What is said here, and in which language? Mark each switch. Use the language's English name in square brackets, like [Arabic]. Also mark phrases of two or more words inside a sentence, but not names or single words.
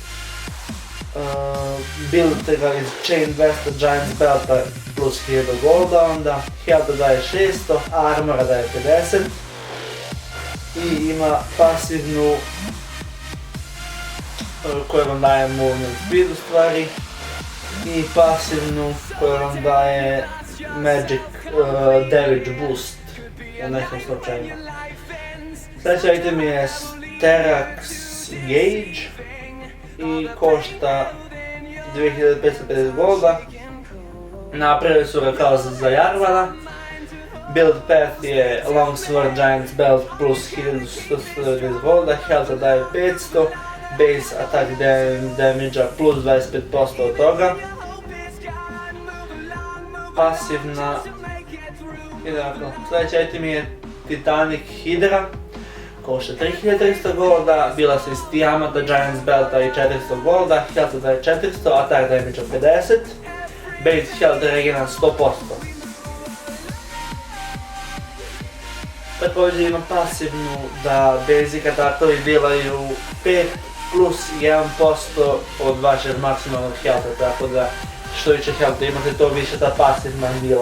[Bosnian] buildite ga iz Chain Vesta, Giant's Belta plus 1000 golda, onda health daje 600, armora daje 50 i ima pasivnu koja vam daje [English] movement speed [Bosnian] u stvari i pasivnu koja vam daje [English] magic damage boost [Bosnian] u nekom slučaju. Sljedeći item je Sterax Gauge i košta 2550 golda. Napravili su ga kao za Jarvana. [English] Build path [Bosnian] je Longsword Giant's Belt plus 1100 golda, health daje 500, [English] base attack damage [Bosnian] plus 25% od toga. Pasivna... Sljedeći item je Titanic Hydra, košta 3300 golda, bila se iz Tiamata, Giant's Belta i 400 golda, health daje 400, [English] attack damage [Bosnian] 50, [English] base health regena [Bosnian] 100%. Također ima pasivnu da basic atakovi dilaju 5 plus 1% od vašeg maksimalnog healtha, tako da što više healtha imate to više ta pasivna dila.